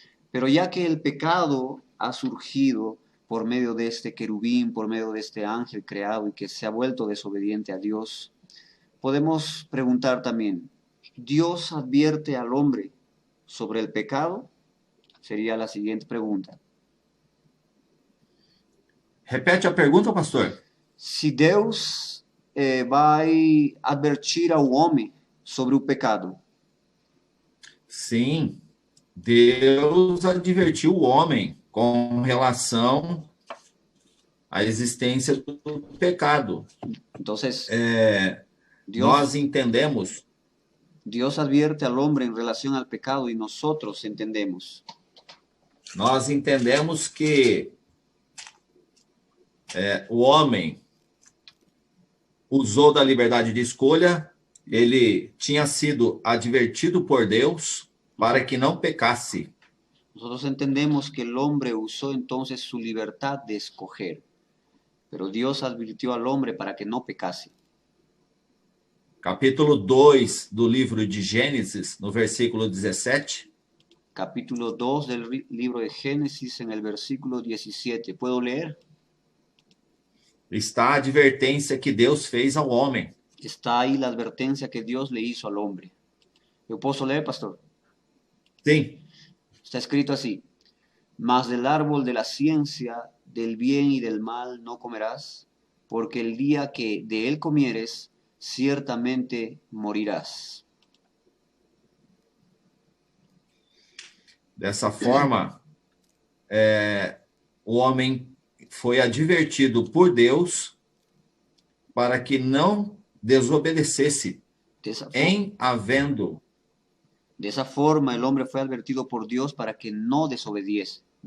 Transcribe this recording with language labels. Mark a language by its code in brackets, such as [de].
[es] Pero ya que el pecado ha surgido por medio de este querubín, por medio de este ángel creado y que se ha vuelto desobediente a Dios, podemos preguntar también, ¿Dios advierte al hombre sobre el pecado? Sería la siguiente pregunta. [pt] Repete a pergunta, pastor. Se Deus vai advertir ao homem sobre o pecado. Sim, Deus advertiu o homem com relação à existência do pecado. [es] Entonces, [pt] Nós entendemos, [es] Dios advierte al hombre en relación al pecado y nosotros entendemos. [pt] nós entendemos que o homem usou da liberdade de escolha, ele tinha sido advertido por Deus para que não pecasse. [es] Nosotros entendemos que el hombre usó entonces su libertad de escoger, pero Dios advirtió al hombre para que no pecase. [pt] Capítulo 2 do livro de Gênesis, no versículo 17. [es] Capítulo 2 del libro de Génesis en el versículo 17. ¿Puedo leer? [pt] Está a advertência que Deus fez ao homem. [es] Está ahí la advertencia que Dios le hizo al hombre. ¿Yo puedo leer, pastor? [pt] Sim. [es] Está escrito así: mas del árbol de la ciencia, del bien y del mal no comerás, porque el día que de él comieres, ciertamente morirás. [pt] Dessa forma, o homem foi advertido por Deus para que não desobedecesse em havendo. [es] De esa forma el hombre fue advertido por Dios para que no desobedeciese.